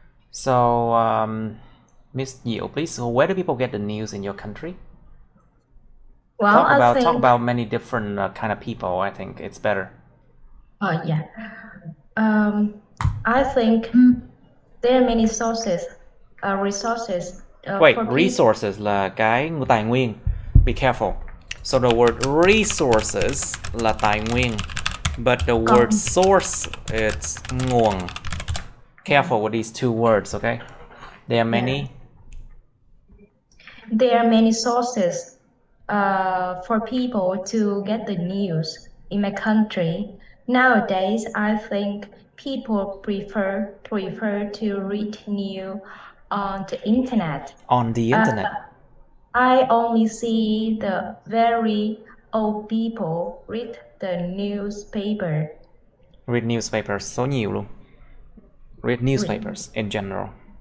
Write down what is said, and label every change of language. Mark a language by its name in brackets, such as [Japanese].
[English] So, Miss Yeo, please, so where do people get the news in your country? Well, talk about many different kind of people. I think it's better. Oh yeah. I think there are many sources, resources. Wait, for [Vietnamese] resources là cái tài nguyên. [English] Be careful. So the word resources là tài nguyên, but the word source it's nguồn. Careful with these two words, okay? There are many. There are many sources for people to get the news in my country. Nowadays, I think people prefer to read news on the internet. On the internet. I only see the very old people read the newspaper. Read newspapers, [Vietnamese] số nhiều luôn. [English] Read newspapers in general.